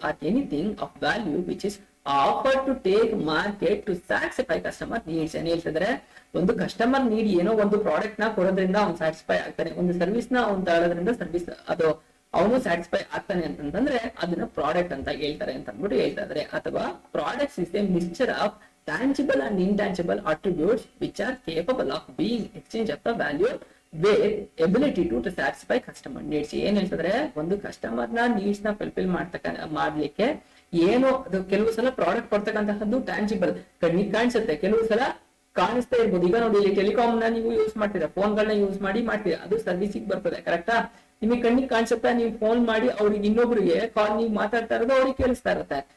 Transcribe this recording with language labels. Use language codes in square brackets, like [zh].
[en] Are anything of value which is offer to take market to satisfy customer needs. [kn] ಏನ್ ಹೇಳ್ತಿದ್ರೆ? ಒಂದು customer need ಏನೋ ಒಂದು product ನ ಕೊಡೋದ್ರಿಂದ ಅವ್ನು ಸ್ಯಾಟಿಸ್ಫೈ ಆಗ್ತಾನೆ, ಒಂದು ಸರ್ವಿಸ್ ನ ಅವ್ನು ತಗೊಳ್ಳೋದ್ರಿಂದ ಸರ್ವಿಸ್ ಅದು ಅವನು ಸ್ಯಾಟಿಸ್ಫೈ ಆಗ್ತಾನೆ ಅಂತಂದ್ರೆ ಅದನ್ನ ಪ್ರಾಡಕ್ಟ್ ಅಂತ ಹೇಳ್ತಾರೆ ಅಂತ ಅಂದ್ಬಿಟ್ಟು ಹೇಳ್ತಾ ಇದಾರೆ. [en] ಅಥವಾ products is a mixture of tangible and intangible attributes which are capable of being exchange of the value with ability to satisfy customer needs. [kn] ಏನ್ ಹೇಳ್ತಿದ್ರೆ? ಒಂದು ಕಸ್ಟಮರ್ ನ ನೀಡ್ಸ್ ನ ಫುಲ್ಫಿಲ್ ಮಾಡ್ಲಿಕ್ಕೆ ಏನೋ ಅದು ಕೆಲವು ಸಲ ಪ್ರಾಡಕ್ಟ್ ಕೊಡ್ತಕ್ಕಂತಹದ್ದು ಟ್ಯಾಂಜಿಬಲ್, ಕಣ್ಣಿಗೆ ಕಾಣಿಸುತ್ತೆ, ಕೆಲವು ಸಲ ಕಾಣಿಸ್ತಾ ಇರ್ಬೋದು. ಈಗ ನೋಡಿ, ಇಲ್ಲಿ ಟೆಲಿಕಾಮ್ ನ ನೀವು ಯೂಸ್ ಮಾಡ್ತೀರಾ, ಫೋನ್ ಗಳನ್ನ ಯೂಸ್ ಮಾಡ್ತೀರಾ, ಅದು ಸರ್ವಿಸಿಗೆ ಬರ್ತದೆ. ಕರೆಕ್ಟಾ? ನಿಮಗೆ ಕಣ್ಣಿಗೆ ಕಾಣಿಸುತ್ತಾ, ನೀವು ಫೋನ್ ಮಾಡಿ ಅವ್ರಿಗೆ ಇನ್ನೊಬ್ರಿಗೆ ಕಾಲ್ ನೀವು ಮಾತಾಡ್ತಾ ಇರೋದು ಅವ್ರಿಗೆ ಕೇಳಿಸ್ತಾ ಇರುತ್ತೆ.